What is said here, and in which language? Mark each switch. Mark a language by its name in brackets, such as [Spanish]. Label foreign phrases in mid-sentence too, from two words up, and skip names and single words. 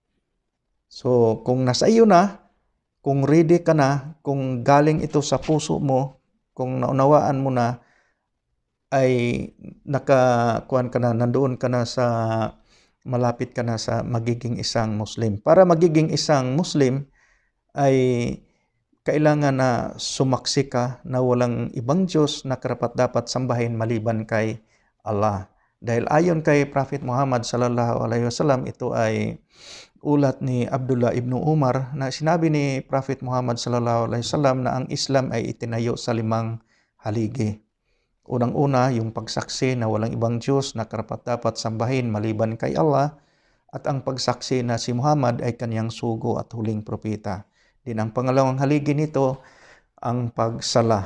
[Filipino] So, kung nasa iyo na, kung ready ka na, kung galing ito sa puso mo, kung naunawaan mo na, ay nakakuan ka na, nandoon ka na sa, malapit ka na sa magiging isang Muslim. Para magiging isang Muslim ay kailangan na sumaksi ka na walang ibang Diyos na karapat-dapat sambahin maliban kay Allah. Dahil ayon kay Prophet Muhammad [Arabic] صلى الله عليه وسلم, [Filipino] ito ay ulat ni Abdullah ibn Umar, na sinabi ni Prophet Muhammad [Arabic] صلى الله عليه وسلم [Filipino] na ang Islam ay itinayo sa 5 haligi. Unang-una, yung pagsaksi na walang ibang Diyos na karapat-dapat sambahin maliban kay Allah, at ang pagsaksi na si Muhammad ay kanyang sugo at huling propeta. Din ang pangalawang haligi nito, ang pagsala.